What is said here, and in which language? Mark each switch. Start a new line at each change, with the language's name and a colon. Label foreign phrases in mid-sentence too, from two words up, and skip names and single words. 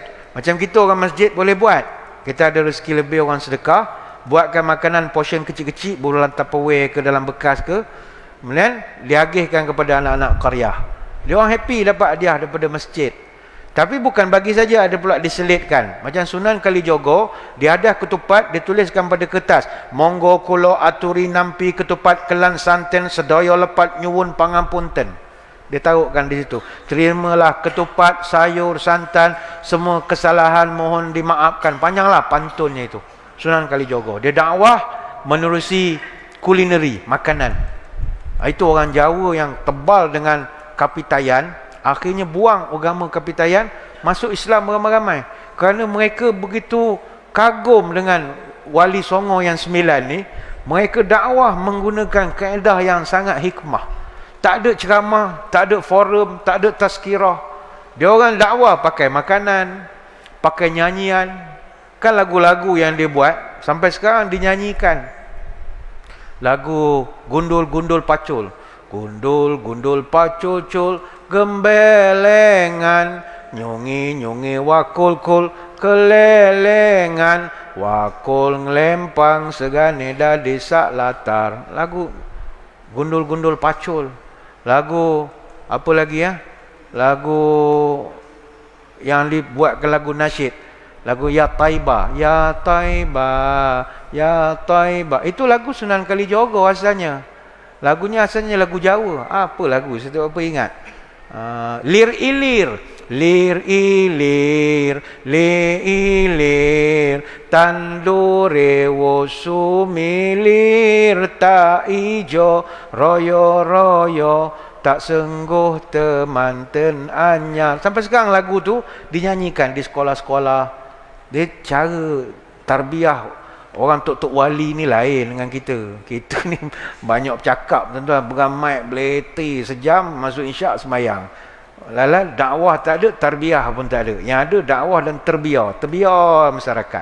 Malay: Macam kita orang masjid boleh buat. Kita ada rezeki lebih orang sedekah, buatkan makanan portion kecil-kecil, dalam Tupperware ke dalam bekas ke, kemudian diagihkan kepada anak-anak qaryah. Dia orang happy dapat hadiah daripada masjid. Tapi bukan bagi saja, ada pula diselitkan. Macam Sunan Kalijogo, dia ada ketupat, dituliskan pada kertas.
Javanese: Monggo kulo aturi nampi ketupat kelan santen sedaya lepat nyuwun pangampunten.
Malay: Dia taruhkan di situ. Terimalah ketupat, sayur, santan, semua kesalahan mohon dimaafkan. Panjanglah pantunnya itu. Sunan Kalijogo. Dia dakwah menerusi kulineri, makanan. Itu orang Jawa yang tebal dengan kapitayan, akhirnya buang agama kapitayan, masuk Islam ramai-ramai. Kerana mereka begitu kagum dengan Wali Songo yang 9 ni, mereka dakwah menggunakan kaedah yang sangat hikmah. Tak ada ceramah, tak ada forum, tak ada tazkirah. Dia orang dakwah pakai makanan, pakai nyanyian. Kan lagu-lagu yang dia buat sampai sekarang dinyanyikan. Lagu Gundul-gundul pacul.
Javanese: Gundul-gundul pacul-cul, gembelengan, nyungi-nyungi wakul-kul, kelelengan, wakul ngelempang segane dadi sak latar.
Malay: Lagu Gundul-gundul pacul. Lagu apa lagi ya? Lagu yang dibuatkan lagu nasyid. Lagu Ya Taiba, Ya Taiba, Ya Taiba. Itu lagu Sunan Kalijogo asalnya. Lagunya asalnya lagu Jawa. Apa lagu? Saya tak apa ingat.
Javanese: Lir ilir, lir ilir, lir ilir, tandure wosumilir, tak ijo, royo royo, tak sengguh temanten anyar.
Malay: Sampai sekarang lagu tu dinyanyikan di sekolah-sekolah. Dia cara tarbiyah orang tok-tok wali ni lain dengan kita. Kita ni banyak bercakap, tuan-tuan, beramai beleti sejam masuk isyak semayang. Lala dakwah tak ada, tarbiyah pun tak ada. Yang ada dakwah dan terbiar masyarakat.